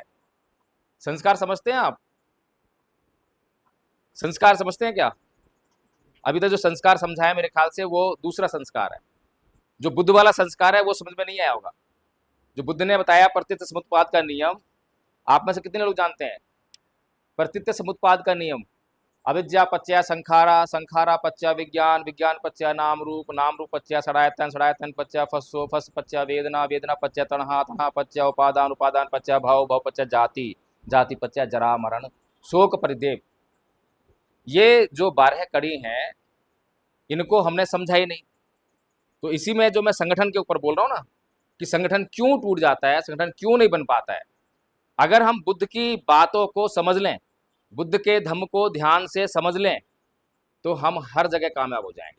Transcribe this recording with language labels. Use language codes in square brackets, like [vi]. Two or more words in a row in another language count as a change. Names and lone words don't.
[hi] संस्कार समझते हैं आप? संस्कार समझते हैं क्या? अभी तक जो संस्कार समझा है मेरे ख्याल से वो दूसरा संस्कार है। जो बुद्ध वाला संस्कार है वो समझ में नहीं आया होगा। जो बुद्ध ने बताया प्रतीत समुत्पाद का नियम, आप में से कितने लोग जानते हैं प्रतीत समुत्पाद का नियम? [pi] अविद्या पच्चय संखारा, संखारा पच्चय विज्ञान, विज्ञान पच्चय नाम रूप, नाम रूप पच्चय षडायतन, षडायतन पच्चय फस्सो, फस पच्चय वेदना, वेदना पच्चय तणहा, तणहा पच्चय उपादान, उपादान पच्चय भव, भव पच्चय जाति, जाति पच्चय जरा मरण शोक परिदेव। [hi] ये जो 12 कड़ी हैं इनको हमने समझा ही नहीं। तो इसी में जो मैं संगठन के ऊपर बोल रहा हूँ ना कि संगठन क्यों टूट जाता है, संगठन क्यों नहीं बन पाता है। अगर हम बुद्ध की बातों को समझ लें, बुद्ध के धम्म को ध्यान से समझ लें, तो हम हर जगह कामयाब हो जाएंगे।